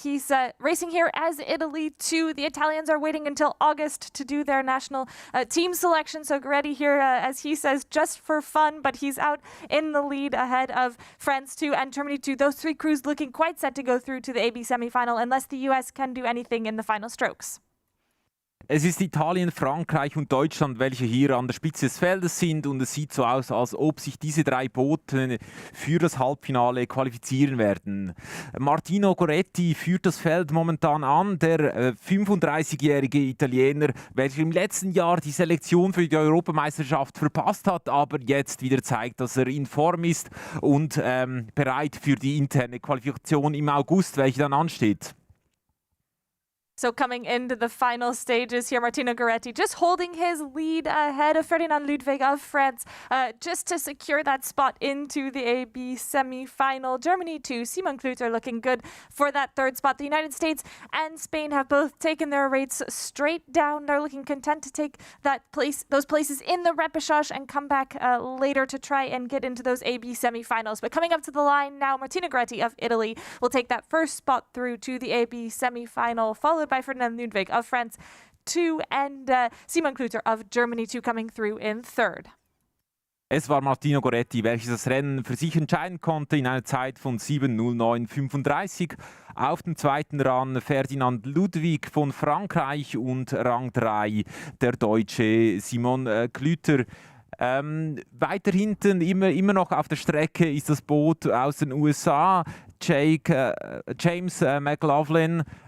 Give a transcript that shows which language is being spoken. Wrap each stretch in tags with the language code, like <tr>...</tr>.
<en>He's racing here as Italy too. The Italians are waiting until August to do their national team selection. So Goretti here, as he says, just for fun, but he's out in the lead ahead of France 2 and Germany 2. Those three crews looking quite set to go through to the AB semifinal unless the US can do anything in the final strokes.</en> <de>Es ist Italien, Frankreich und Deutschland, welche hier an der Spitze des Feldes sind, und es sieht so aus, als ob sich diese drei Boote für das Halbfinale qualifizieren werden. Martino Goretti führt das Feld momentan an, der 35-jährige Italiener, welcher im letzten Jahr die Selektion für die Europameisterschaft verpasst hat, aber jetzt wieder zeigt, dass er in Form ist und bereit für die interne Qualifikation im August, welche dann ansteht.</de> <en>So coming into the final stages here, Martino Goretti just holding his lead ahead of Ferdinand Ludwig of France, just to secure that spot into the AB semi-final. Germany too, Simon Klüter looking good for that third spot. The United States and Spain have both taken their rates straight down. They're looking content to take those places in the repechage and come back later to try and get into those AB semi-finals. But coming up to the line now, Martino Goretti of Italy will take that first spot through to the AB semi-final, followed by Ferdinand Ludwig of France 2 and Simon Klüter of Germany 2 coming through in third.</en> <de>Es war Martino Goretti, welches das Rennen für sich entscheiden konnte in einer Zeit von 7:09:35. Auf dem zweiten Rang Ferdinand Ludwig von Frankreich und Rang 3 der Deutsche Simon Klüter. Weiter hinten, immer noch auf der Strecke, ist das Boot aus den USA, James McLaughlin.</de>